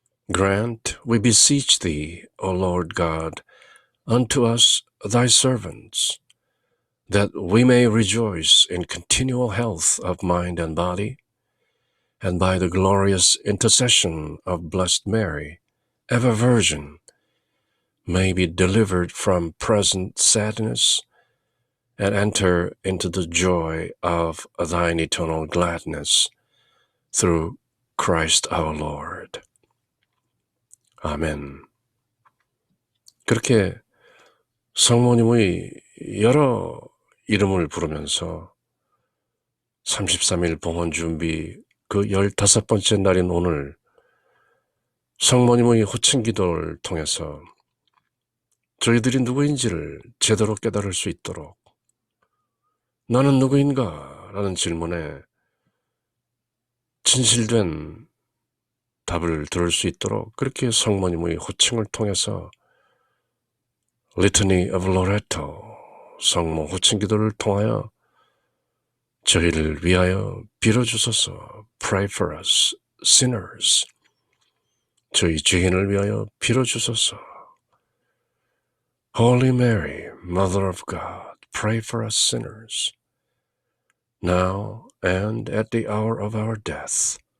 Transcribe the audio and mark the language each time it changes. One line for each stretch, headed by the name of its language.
English: Grant, we beseech thee, O Lord God, unto us thy servants, that we may rejoice in continual health of mind and body, and by the glorious intercession of Blessed Mary, ever Virgin, may be delivered from present sadness and enter into the joy of thine eternal gladness, through Christ our Lord.
Korean: 아멘. 그렇게 성모님의 여러 이름을 부르면서 33일 봉헌 준비 그 15번째 날인 오늘 성모님의 호칭 기도를 통해서 저희들이 누구인지를 제대로 깨달을 수 있도록 나는 누구인가? 라는 질문에 진실된 답을 들을 수 있도록 그렇게 성모님의 호칭을 통해서 Litany of Loretto, 성모 호칭 기도를 통하여 저희를 위하여 빌어주소서.
English: Pray for us, sinners.
Korean: 저희 죄인을 위하여 빌어주소서.
English: Holy Mary, Mother of God, pray for us sinners, now and at the hour of our death.